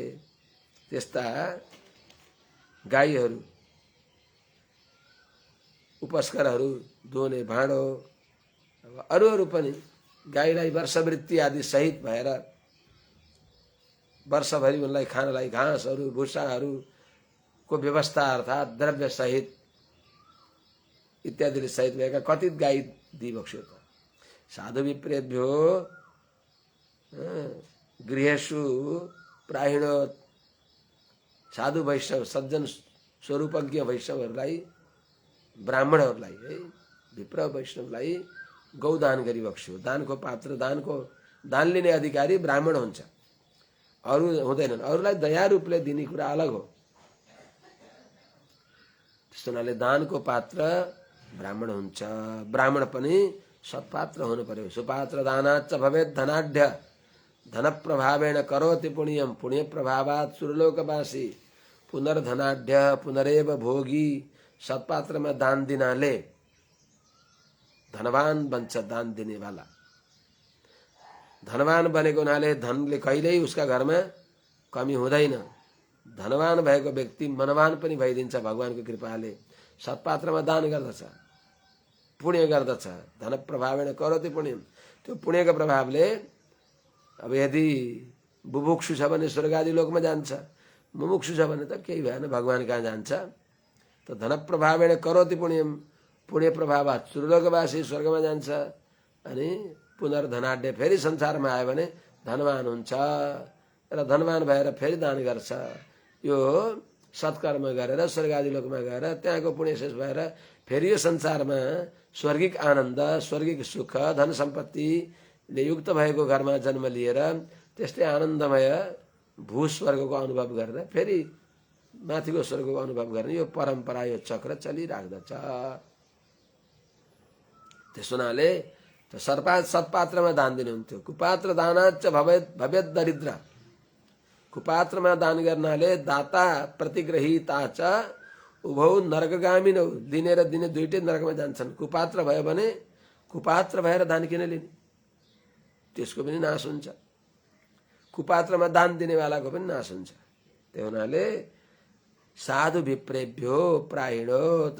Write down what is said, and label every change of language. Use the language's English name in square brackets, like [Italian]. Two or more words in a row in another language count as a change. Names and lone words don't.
[Nepali] त्यस्ता गाईहरू, उपस्करहरू, दुहुने भाँडो, अरू पनि गाईलाई वर्षवृत्ति आदि सहित भएर वर्षभरि उनलाई खानलाई घाँसहरू भुसाहरूको व्यवस्था अर्थात् द्रव्य सहित इत्यादिले सहित भएका कथित गाई दिइबक्स्यो। [Sanskrit] त साधु विप्रेभ्यो गृहेषु प्राहिणो, [Nepali] साधु वैष्णव सज्जन स्वरूपज्ञ वैष्णवहरूलाई, ब्राह्मणहरूलाई, है विप्र वैष्णवलाई गौदान गरिबक्स्यो। दानको पात्र, दान लिने अधिकारी ब्राह्मण हुन्छ, अरू हुँदैनन्। अरूलाई दया रूपले दिने कुरा अलग हो। त्यस्तो हुनाले दानको पात्र ब्राह्मण हुन्छ। ब्राह्मण पनि सत्पात्र हुनु पर्यो। [Sanskrit] सुपात्र दानाच्च भवेत् धनाढ्य, धन प्रभावेण करोति पुण्यम, पुण्य प्रभावात् सुरलोकवासी, पुनर्धनाढ्य पुनरेव भोगी। [Nepali] सत्पात्रमा दान दिनाले धनवान बन्छ, दान दिने वाला धनवान बनेको हुनाले धनले कहिल्यै उसका घरमा कमी हुँदैन। धनवान भएको व्यक्ति मनवान पनि भइदिन्छ भगवानको कृपाले। सत्पात्रमा दान गर्दछ, पुण्य गर्दछ। [Sanskrit] धन प्रभावेण करोति पुण्यम, [Nepali] त्यो पुण्यको प्रभावले अब यदि बुभुक्षु छ भने स्वर्ग आदि लोकमा जान्छ, मुमुक्षु छ भने त केही भएन, भगवान कहाँ जान्छ। [Sanskrit] त धन प्रभावेण करोति पुण्यम, पुण्य प्रभावात् सुरलोकवासी, [Nepali] स्वर्गमा जान्छ। अनि पुनर्धनाढ्य, फेरि संसारमा आयो भने धनवान हुन्छ र धनवान भएर फेरि दान गर्छ। यो सत्कर्म गरेर स्वर्ग आदि लोकमा गएर त्यहाँको पुण्य शेष भएर फेरि यो संसारमा स्वर्गिक आनन्द, स्वर्गिक सुख, धन सम्पत्तिले युक्त भएको घरमा जन्म लिएर त्यस्तै आनन्दमय भूस्वर्गको अनुभव गरेर फेरि माथिको स्वर्गको अनुभव गर्ने यो परम्परा, यो चक्र चलिराख्दछ। त्यसो हुनाले सत्पात्रमा दान दिनुहुन्थ्यो। [Sanskrit] कुपात्र दानाच भवेद दरिद्र। [Nepali] कुपात्रमा दान गर्नाले [Sanskrit] दाता प्रतिग्रहिता च उभौ नरकगामिनौ। [Nepali] दिने र दिने दुईटै नरकमा जान्छन्। कुपात्र भयो भने कुपात्र भएर दान किन लिने, त्यसको पनि नाश हुन्छ। कुपात्रमा दान दिनेवालाको पनि नाश हुन्छ। त्यो हुनाले [Sanskrit] साधु विप्रेभ्यो प्राहिणोत।